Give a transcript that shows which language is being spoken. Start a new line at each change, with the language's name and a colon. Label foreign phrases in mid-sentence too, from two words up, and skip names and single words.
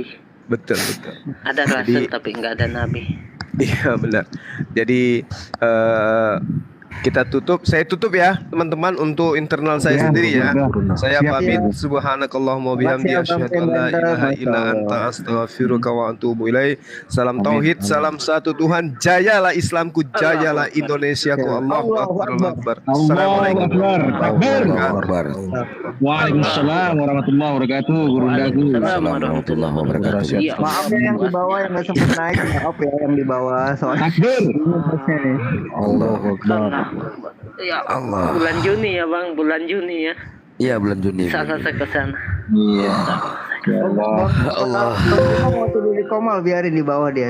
Indonesian: Betul, betul. Ada rasul Jadi- tapi nggak ada nabi. Iya benar. Jadi kita tutup, saya tutup ya teman-teman untuk internal saya sendiri ya. Saya Siap, pamit. siap.
Arabic: سبحانك اللهم بحمدك
Indonesian: Makasih,
Arabic: asyhadu
Indonesian: Abang
Arabic: أن لا
Indonesian: Pembantar.
Arabic: ilaha Masya illa Allah. أنت أستغفرك وأتوب إليك.
Indonesian: Salam tauhid, salam satu Tuhan. Jayalah Islamku, jayalah Indonesiaku.
Arabic: الله أكبر الله أكبر. السلام عليكم ورحمة الله وبركاته. وعليكم السلام ورحمة الله وبركاته.
Indonesian: Gurundaku.
Arabic: ورحمة الله وبركاته.
Indonesian: Maaf ya yang di bawah yang nggak sempat naik. Maaf ya yang di bawah. Soalnya
Arabic: الله أكبر. Ya, Allah.
Indonesian: bulan Juni ya, Bang, bulan Juni ya. Iya bulan Juni. Bisa saya ke sana. Iya. Allah. mau tidur di komal, biarin di bawah dia.